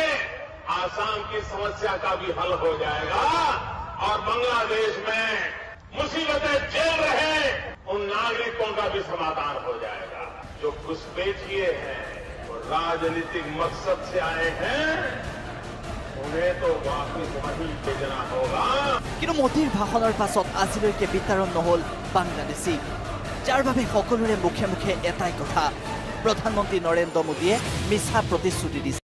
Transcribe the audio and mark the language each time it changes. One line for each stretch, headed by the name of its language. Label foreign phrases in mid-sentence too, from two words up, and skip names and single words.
Hindi: आसाम की समस्या का भी हल हो जाएगा और बांग्लादेश में मुसीबतें झेल रहे उन नागरिकों का भी समाधान हो जाएगा। जो घुसपैठिए हैं वो राजनीतिक मकसद से आए हैं, उन्हें तो वापस वहीं भेजना होगा।
Assamese: কিন্তু মোদীৰ ভাষণৰ পাছত আজিলৈকে বিতৰণ নহল বাংলাদেশী, যাৰ বাবে সকলোৰে মুখে মুখে এটাই কথা, প্ৰধানমন্ত্ৰী নৰেন্দ্ৰ মোদীয়ে মিছা প্ৰতিশ্ৰুতি দিছে।